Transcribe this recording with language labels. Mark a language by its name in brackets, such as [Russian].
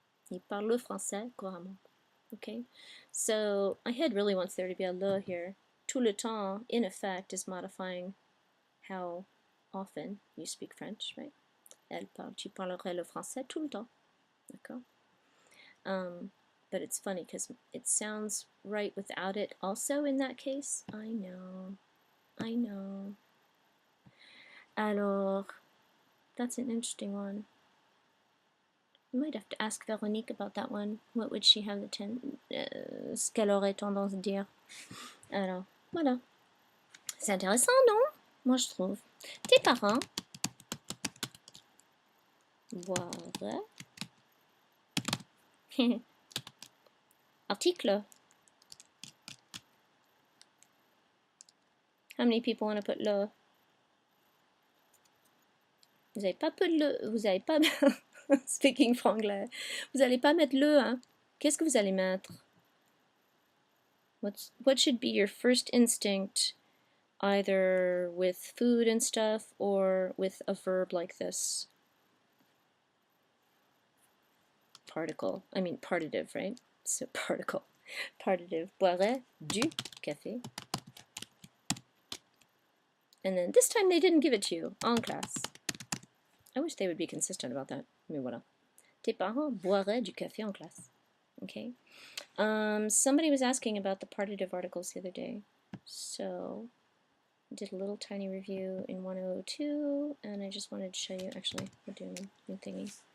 [French] Il parle le français couramment. [English] Okay? So, my head really wants there to be a le here. [French] Tout le temps, [English] in effect, is modifying how often you speak French, right? [French] Tu parlerais le français tout le temps. D'accord? [English] But it's funny because it sounds right without it also in that case. I know. Alors, that's an interesting one. You might have to ask Véronique about that one. What would she have [French] ce qu'elle aurait tendance à dire? Alors, voilà. C'est intéressant, non? Moi, je trouve. Tes parents boire. [English] Article. How many people want to put le? [French] Vous n'avez pas put le. Vous n'avez pas. [English] Speaking franglais. [French] Vous n'allez pas mettre le, hein? Qu'est-ce que vous allez mettre? [English] What should be your first instinct, either with food and stuff or with a verb like this? Particle. I mean partitive, right? So particle. Partitive. [French] Boirais du café. [English] And then this time they didn't give it to you. En classe. I wish they would be consistent about that. [French] Mais voilà. Tes parents boiraient du café en classe. [English] Okay. Somebody was asking about the partitive articles the other day. So I did a little tiny review in 102, and I just wanted to show you. Actually, we're doing a new thingy.